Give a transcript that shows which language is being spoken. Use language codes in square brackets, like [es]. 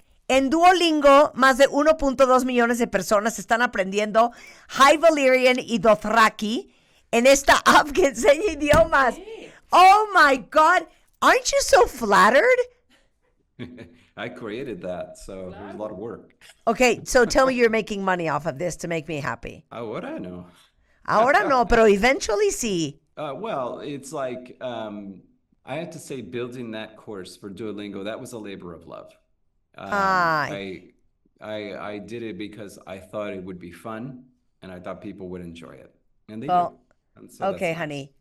[es] En Duolingo, más de 1.2 millones de personas están aprendiendo High Valyrian y Dothraki en esta app que enseña idiomas. [en] Oh my God. Aren't you so flattered? I created that, so there's a lot of work. Okay, so tell me you're making money off of this to make me happy. [es] Ahora no. Ahora no, pero eventually sí. [en] Well, it's like, I have to say, building that course for Duolingo, that was a labor of love. I did it because I thought it would be fun, and I thought people would enjoy it. And they did. And so okay, honey.